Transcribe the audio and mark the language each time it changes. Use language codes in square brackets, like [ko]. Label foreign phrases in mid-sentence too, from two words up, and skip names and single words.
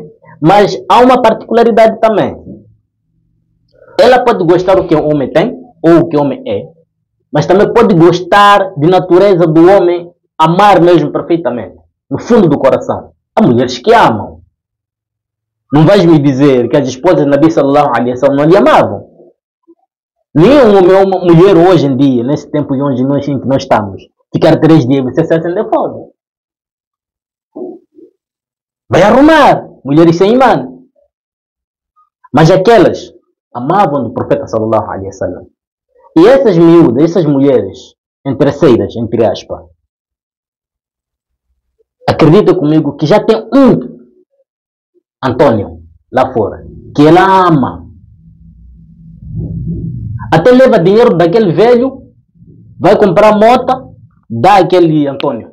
[pt] Mas há uma particularidade também. Ela pode gostar do que o homem tem ou o que o homem é, mas também pode gostar de natureza do homem, amar mesmo perfeitamente, no fundo do coração. Há mulheres que amam. Não vais me dizer que as esposas de [ar] نبي صلى الله عليه وسلم [pt] não lhe amavam. Nem um homem ou uma mulher hoje em dia, nesse tempo em que nós estamos, ficar 3 dias você se acender fogo. Vai arrumar. Mulheres sem imã. Mas aquelas amavam do profeta [ar] صلى الله عليه وسلم. [pt] E essas miúdas, essas mulheres interesseiras, entre aspas, acredita comigo que já tem um Antônio lá fora, que ela ama. Até leva dinheiro daquele velho, vai comprar moto, dá aquele Antônio.